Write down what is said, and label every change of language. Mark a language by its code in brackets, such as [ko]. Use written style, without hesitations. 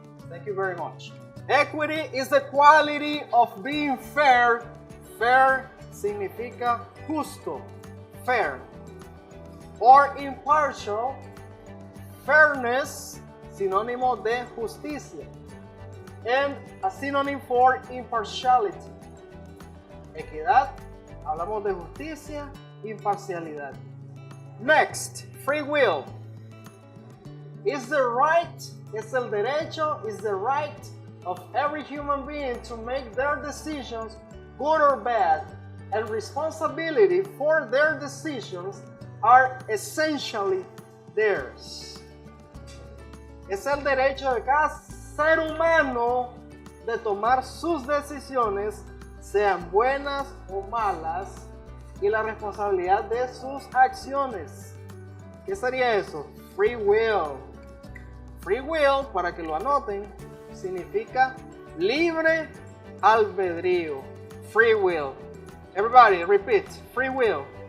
[en] Thank you very much. Equity is the quality of being fair. [es] Fair significa justo, fair. [en] Or impartial. Fairness, [es] sinónimo de justicia. [en] And a synonym for impartiality. [es] Equidad, hablamos de justicia, imparcialidad. [en] Next, free will. Is the right, [es] es el derecho, [en] is the right of every human being to make their decisions, good or bad, and responsibility for their decisions are essentially theirs. [es] Es el derecho de cada ser humano de tomar sus decisiones, sean buenas o malas, y la responsabilidad de sus acciones. ¿Qué sería eso? [en] Free will. Free will, [es] para que lo anoten, significa libre albedrío. [en] Free will. Everybody, repeat. Free will.